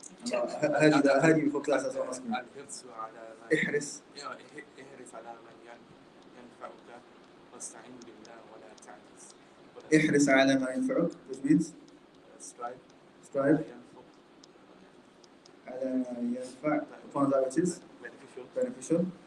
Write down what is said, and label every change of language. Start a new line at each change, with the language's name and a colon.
English: I heard you before class, that's what I'm asking.
Arabic: احرص على من ينفعك واستعين بالله ولا تعجز. احرص على ما ينفعك,
English: which means strive
Arabic: على ما ينفع
English: upon that which is beneficial.